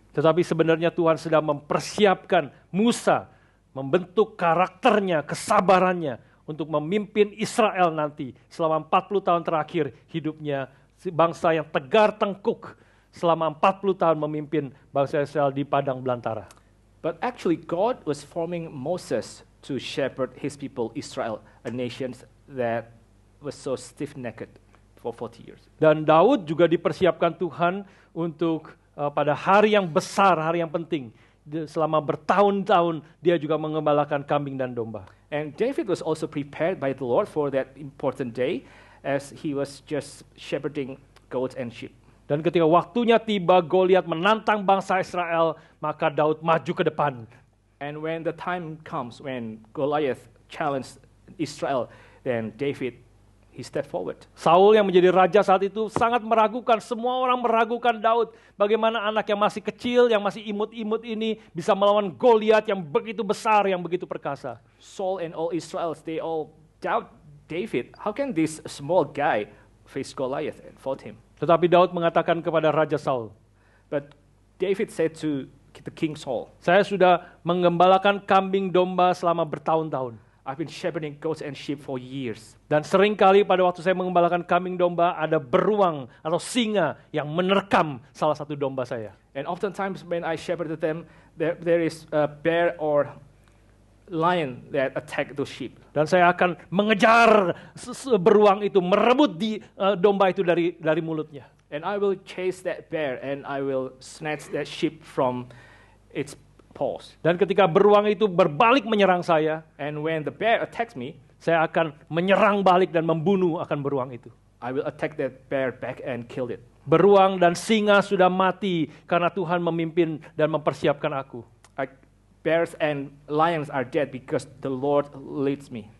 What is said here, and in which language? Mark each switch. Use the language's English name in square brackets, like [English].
[Indonesian] Tetapi sebenarnya Tuhan sedang mempersiapkan Musa, membentuk karakternya, kesabarannya untuk memimpin Israel nanti selama 40 tahun terakhir hidupnya, bangsa yang tegar tengkuk selama 40 tahun memimpin bangsa Israel di padang belantara. [English] But actually God was forming Moses to shepherd his people Israel, a nation that was so stiff-necked for 40 years. [Indonesian] Dan Daud juga dipersiapkan Tuhan untuk pada hari yang besar, hari yang penting. Selama bertahun-tahun dia juga mengembalakan kambing dan domba. [English] And David was also prepared by the Lord for that important day as he was just shepherding goats and sheep. [Indonesian] Dan ketika waktunya tiba, Goliat menantang bangsa Israel, maka Daud maju ke depan. [English] And when the time comes, when Goliath challenged Israel, then David, he stepped forward. [Indonesian] Saul yang menjadi raja saat itu sangat meragukan, semua orang meragukan Daud. Bagaimana anak yang masih kecil, yang masih imut-imut ini bisa melawan Goliat yang begitu besar, yang begitu perkasa. [English] Saul and all Israelites, they all doubt David. How can this small guy face Goliath and fought him? [Indonesian] Tetapi Daud mengatakan kepada Raja Saul, [English] But David said to the King Saul, [Indonesian] saya sudah menggembalakan kambing domba selama bertahun-tahun. [English] I've been shepherding goats and sheep for years. [Indonesian] Dan seringkali pada waktu saya mengembalakan kambing domba, ada beruang atau singa yang menerkam salah satu domba saya. [English] And oftentimes when I shepherded them, there is a bear or lion that attack those sheep. [Indonesian] Dan saya akan mengejar beruang itu, merebut domba itu dari mulutnya. [English] And I will chase that bear and I will snatch that sheep from its paws. [Indonesian] Dan ketika beruang itu berbalik menyerang saya, [English] And when the bear attacks me, [Indonesian] saya akan menyerang balik dan membunuh akan beruang itu. [English] I will attack that bear back and kill it. [Indonesian] Beruang dan singa sudah mati karena Tuhan memimpin dan mempersiapkan aku. [English] Bears and lions are dead because the Lord leads me.